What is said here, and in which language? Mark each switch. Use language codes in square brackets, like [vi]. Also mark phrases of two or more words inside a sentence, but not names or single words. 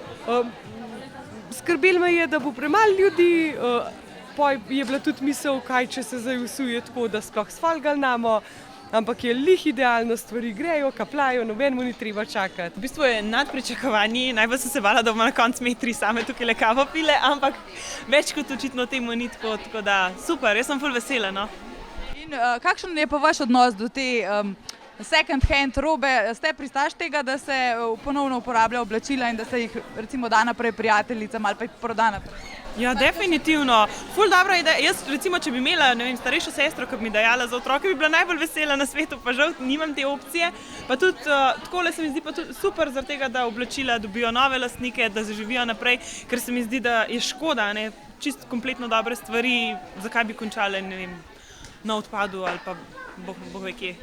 [sl] Skrbelo me je, da bo premalo ljudi, je bila tudi misel, kaj če se zdaj usuje tako, da sploh svalgali namo, ampak je lih idealno, stvari grejo, kapljajo, nobenemu ni treba čakati. V bistvu je nad pričakovanji, najbolj sem se bala, da bomo na koncu imeli 3 same tukaj le kavo pile, ampak več kot očitno temu ni tako da super, jaz sem ful vesela, no. In kakšen je pa vaš odnos do te [en] second hand [sl] robe? Ste pristaš tega, da se ponovno uporablja oblačila in da se jih recimo da naprej prijateljicam ali pa jih proda naprej? Ja, definitivno. Ful dobra ideja. Jaz recimo, če bi imela, starejšo sestro, ki bi mi dajala za otroke, bi bila najbolj vesela na svetu, pa žal nimam te opcije. Pa tudi takole se mi zdi pa tudi super zaradi tega, da oblačila dobijo nove lastnike, da zaživijo naprej, ker se mi zdi, da je škoda, čisto kompletno dobre stvari, zakaj bi končale, na odpadu ali pa bog ve kje.